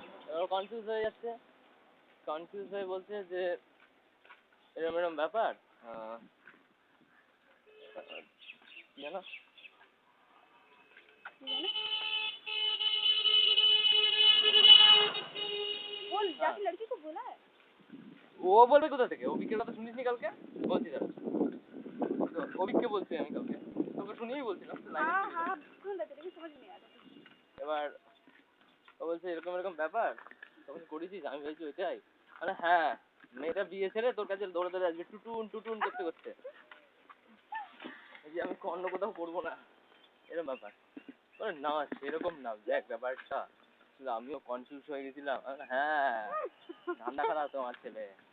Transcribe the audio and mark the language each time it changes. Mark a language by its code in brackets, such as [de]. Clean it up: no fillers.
[bn] এবার কনফিউজ হয়ে যাচ্ছে। কনফিউজ হয়ে বলছে যে এরকম এরকম ব্যাপার কি জানো [hi] बोल जाके लड़की को बोला है [bn] ও বলবে কোথা থেকে অভিকের কথা শুনিসনি কালকে বলছি দাঁড়া অভিককে বলছি আমি কালকে তোকে শুনিয়েই বলছিলাম [hi] हाँ हाँ सुन रहे थे लेकिन समझ नहीं आ रहा [bn] এবার ও বলছে এরকম এরকম ব্যাপার তখন করেছিস আমি বলছি ওইটাই মানে হ্যাঁ মেয়েটা বিয়ে ছেড়ে তোর কাছে দৌড়ে দৌড়ে আসবে টুটুন টুটুন করতে করতে এই যে আমি অন্য কোথাও করবো না এরকম ব্যাপার বলে না সেরকম না দেখ ব্যাপারটা আমিও কনফিউজ হয়ে গেছিলাম হ্যাঁ ধান্দা খারাপ তোমার ছেলে